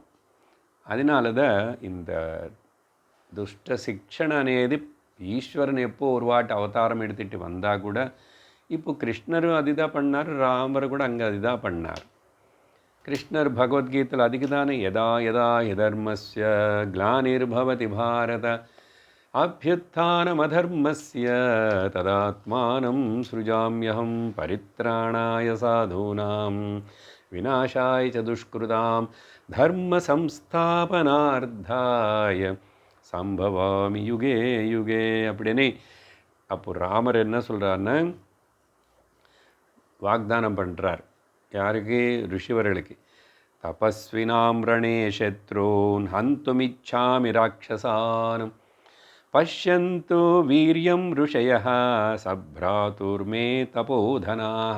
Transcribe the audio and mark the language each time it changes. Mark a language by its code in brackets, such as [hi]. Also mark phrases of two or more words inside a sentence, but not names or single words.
[ta] அதனால தான் இந்த [te] దుష్ట శిక్షణ అనేది ఈశ్వరుని [ta] எப்போ ஒரு வாட்டி அவதாரம் எடுத்துகிட்டு வந்தால் கூட, இப்போ கிருஷ்ணரும் அதுதான் பண்ணார், ராமர் கூட அங்கே அதுதான் பண்ணார். கிருஷ்ணர் பகவத்கீதையில் அதுக்கு தானே [sa] यदा यदा यधर्मस्य ग्लानिर्भवति भारत अभ्युत्थानमधर्मस्य तदात्मानं सृजाम्यहम् परित्राणाय साधूनाम् विनाशाय च दुष्कृताम् धर्म संस्थापनार्थाय सम्भवामि युगे युगे [ta] அப்படின்னு. அப்போ ராமர் என்ன சொல்கிறாருன்னா, வாக்தானம் பண்ணுறார். யாருக்கு? ரிஷிவர்களுக்கு. [sa] तपस्विनां रणे शत्रून् हन्तुमिच्छामि राक्षसानां पश्यन्तु वीर्यम् ऋषयः सभ्रातुर्मे तपोधनाः.